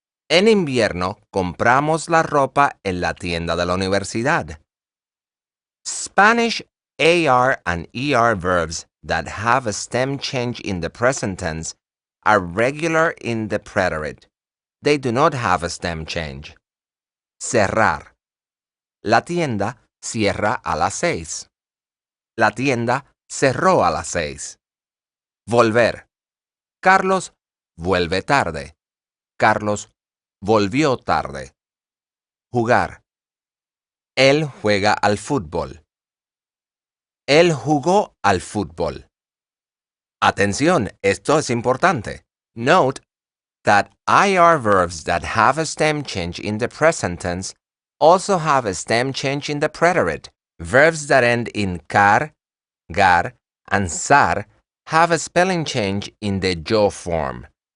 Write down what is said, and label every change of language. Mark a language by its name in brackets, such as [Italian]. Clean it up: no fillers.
[Spanish] En invierno compramos la ropa en la tienda de la universidad. [English] Spanish AR and ER verbs that have a stem change in the present tense are regular in the preterite. They do not have a stem change. [Spanish] Cerrar. La tienda cierra a las 6. La tienda cerró a las 6. Volver. Carlos vuelve tarde. Carlos volvió tarde. Jugar. Él juega al fútbol. Él jugó al fútbol. Atención, esto es importante. [English] Note that IR verbs that have a stem change in the present tense also have a stem change in the preterite. Verbs that end in car, gar, and sar have a spelling change in the yo form.